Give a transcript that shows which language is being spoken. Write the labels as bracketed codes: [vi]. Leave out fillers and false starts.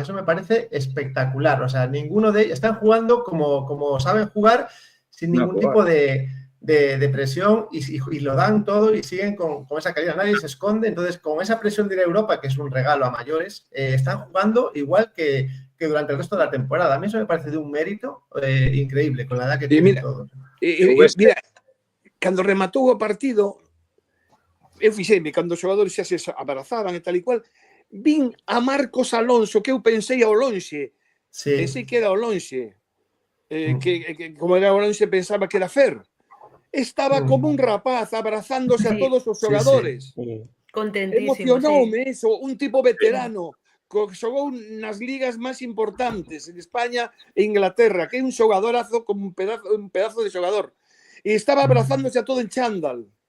[es] Eso me parece espectacular. O sea, ninguno de ellos están jugando como saben jugar, sin ningún tipo de presión y lo dan todo y siguen con esa calidad. Nadie se esconde. Entonces, con esa presión de la Europa, que es un regalo a mayores, están jugando igual que durante el resto de la temporada. A mí eso me parece de un mérito increíble, con la edad que tienen todos. [gl] Mira, cando rematou o partido, eu fixeime, cando os xogadores xa se abrazaban e tal e cual, vin a Marcos Alonso, que eu pensei ao lonxe, pensei que era ao lonxe, que como era ao lonxe pensaba que era Fer. Estaba como un rapaz abrazándose a todos os xogadores. Contentísimo. Emocionoume eso, un tipo veterano, que xogou nas ligas máis importantes, en España e Inglaterra, que é un xogadorazo como un pedazo de xogador. E estaba abrazándose a todo en chándal.